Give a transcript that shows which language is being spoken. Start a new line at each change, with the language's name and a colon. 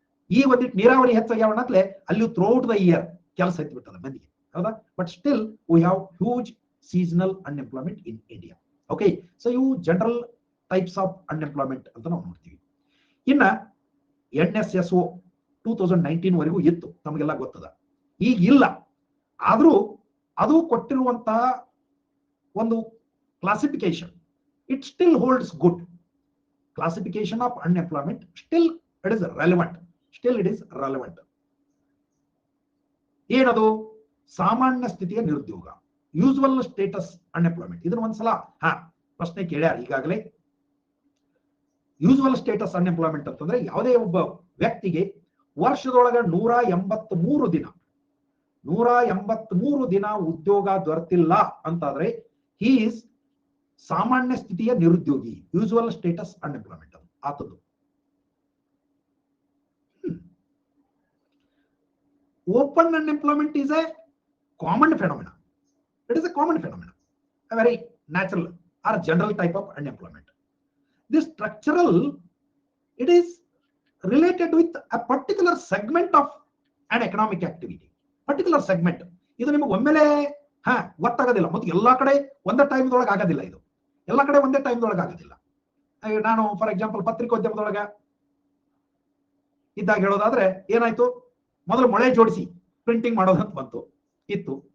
Kannada: ಈ ಒಂದಿಟ್ಟು ನೀರಾವರಿ ಹೆಚ್ಚಾಗ್ಯಾವಣತ್ಲೆ ಅಲ್ಲಿ
English: throughout the year
Kannada: ಕೆಲಸ ಹತ್ತಿ ಬಿಟ್ಟದ ಮಂದಿಗೆ, ಹೌದಾ?
English: But still we have huge seasonal unemployment in India. Okay, so you general types of unemployment
Kannada: ಅಂತ ನಾವು ನೋಡ್ತೀವಿ. ಇನ್ನ NSSO 2019 ವರೆಗೂ ಇತ್ತು, ನಮಗೆಲ್ಲ ಗೊತ್ತದ. ಈಗ ಇಲ್ಲ, ಆದ್ರೂ ಅದು ಕೊಟ್ಟಿರುವಂತಹ ಒಂದು classification,
English: It still holds good. Classification of unemployment still it is relevant.
Kannada: ಏನದು? ಸಾಮಾನ್ಯ ಸ್ಥಿತಿಯ ನಿರುದ್ಯೋಗ, ಯೂಸುವಲ್ ಸ್ಟೇಟಸ್ ಅನ್ಎಂಪ್ಲಾಯ್ಮೆಂಟ್. ಇದನ್ನ ಒಂದ್ಸಲ ಪ್ರಶ್ನೆ ಕೇಳ್ಯಾರ ಈಗಾಗಲೇ. ಯೂಸುವಲ್ ಸ್ಟೇಟಸ್ ಅನ್ಎಂಪ್ಲಾಯ್ಮೆಂಟ್ ಅಂತಂದ್ರೆ ಯಾವುದೇ ಒಬ್ಬ ವ್ಯಕ್ತಿಗೆ ವರ್ಷದೊಳಗ 183 ದಿನ ಉದ್ಯೋಗ ದೊರೆತಿಲ್ಲ ಅಂತಾದ್ರೆ
English: he is
Kannada: ಸಾಮಾನ್ಯ ಸ್ಥಿತಿಯ ನಿರುದ್ಯೋಗಿ, usual status unemployment ಆತದ್ದು.
English: Open unemployment is a common phenomena. It is a common phenomena, a very natural or general type of unemployment. This structural, it is related with a particular segment of an economic activity. Particular segment.
Kannada: ಇದು ನಿಮಗೆ ಒಮ್ಮೆಲೆ ಗೊತ್ತಾಗೋದಿಲ್ಲ, ಮತ್ತು ಎಲ್ಲಾ ಕಡೆ ಒಂದೇ ಟೈಮ್ದೊಳಗೆ ಆಗೋದಿಲ್ಲ. ಇದು ಎಲ್ಲಾ ಕಡೆ ಒಂದೇ ಟೈಮ್ದೊಳಗೆ ಆಗೋದಿಲ್ಲ. ನಾನು
English: for example
Kannada: ಪತ್ರಿಕೋದ್ಯಮದೊಳಗ ಇದ್ದಾಗ ಹೇಳೋದಾದ್ರೆ ಏನಾಯ್ತು, ಮೊದಲು ಮೊಳೆ ಜೋಡಿಸಿ ಪ್ರಿಂಟಿಂಗ್ ಮಾಡೋದಂತ ಬಂತು ಇತ್ತು.